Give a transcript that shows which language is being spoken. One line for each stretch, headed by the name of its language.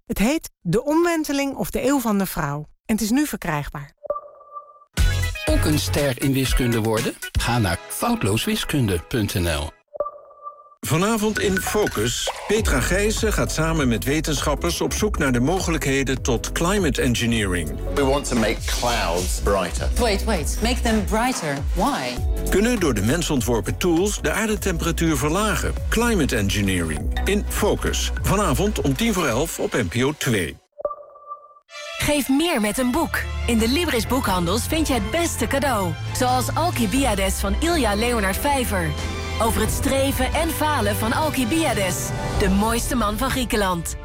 Dutch: Het heet De Omwenteling of de Eeuw van de Vrouw. En het is nu verkrijgbaar. Ook een ster in wiskunde worden? Ga naar foutlooswiskunde.nl. Vanavond in Focus. Petra Gijsen gaat samen met wetenschappers op zoek naar de mogelijkheden tot climate engineering.
English: We want to make clouds brighter. Wait. Make them brighter. Why?
Dutch: Kunnen door de mens ontworpen tools de aardetemperatuur verlagen? Climate engineering. In Focus. Vanavond om 10:50 op NPO 2. Geef meer met een boek. In de Libris boekhandels vind je het beste cadeau. Zoals Alcibiades van Ilja Leonard Vijver. Over het streven en falen van Alcibiades, de mooiste man van Griekenland.